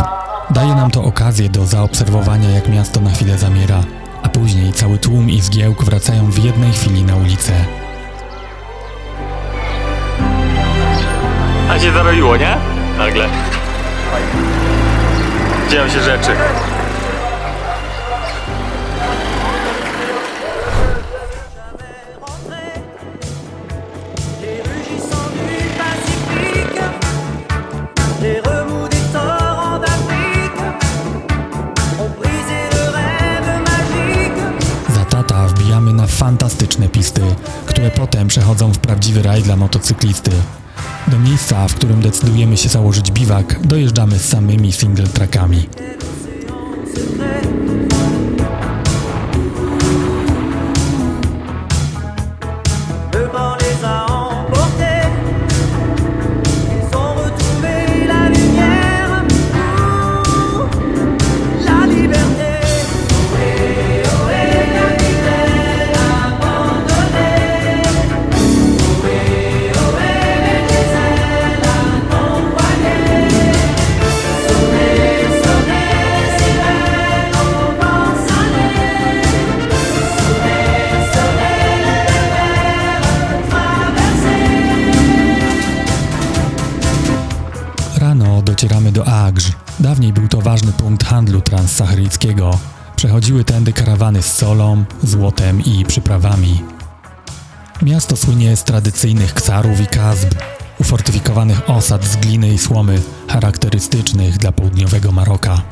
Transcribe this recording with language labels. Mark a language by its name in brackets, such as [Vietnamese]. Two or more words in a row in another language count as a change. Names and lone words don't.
[Polish] Daje nam to okazję do zaobserwowania, jak miasto na chwilę zamiera, a później cały tłum i zgiełk wracają w jednej chwili na ulicę. A się zaroiło, nie? Nagle. Dzieją się rzeczy. [French] Les rugissants du Pacifique, les remous des torrents d'Afrique ont brisé le rêve magique. [Polish] Za Tata wbijamy na fantastyczne pisty, które potem przechodzą w prawdziwy raj dla motocyklisty. Do miejsca, w którym decydujemy się założyć biwak, dojeżdżamy z samymi [English] single trackami. [French] Le vent les a emportés, ils ont retrouvé la lumière, la liberté. Ohé, ohé, capitaine abandonné. Ohé, ohé, les ailes à ton poignet. Sonnez, sonnez, sirènes au vent salé. Sonnez, sonnez, les mers traversées. [Polish] Rano docieramy do Agż. Dawniej był to ważny punkt handlu transsaharyjskiego. Przechodziły tędy karawany z solą, złotem i przyprawami. Miasto słynie z tradycyjnych ksarów i kazb, ufortyfikowanych osad z gliny i słomy, charakterystycznych dla południowego Maroka.